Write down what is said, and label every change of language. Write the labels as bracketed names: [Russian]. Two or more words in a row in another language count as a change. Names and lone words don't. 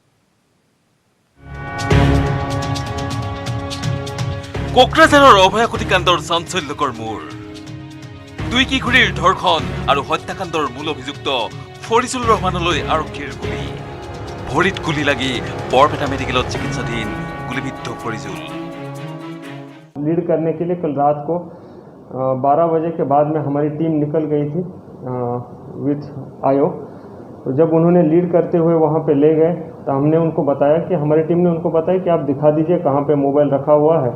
[Assamese] কোকৰাঝাৰৰ অভয়াখুটি কাণ্ডৰ চাঞ্চল্যকৰ মূৰ। দুই কিশোৰীৰ ধৰ্ষণ আৰু হত্যাকাণ্ডৰ মূল অভিযুক্ত ফৰিজুল ৰহমানলৈ আৰক্ষীৰ গুলী। ভৰিত গুলী লাগি বৰপেটা মেডিকেলত চিকিৎসাধীন গুলীবিদ্ধ ফৰিজুল। [Hindi] लीड करने के लिए कल रात को 12 बजे के बाद में हमारी टीम निकल गई थी विथ आयो। तो जब उन्होंने लीड करते हुए वहाँ पे ले गए तो हमने उनको बताया कि हमारी टीम ने उनको बताया कि आप दिखा दीजिए कहाँ पे मोबाइल रखा हुआ है।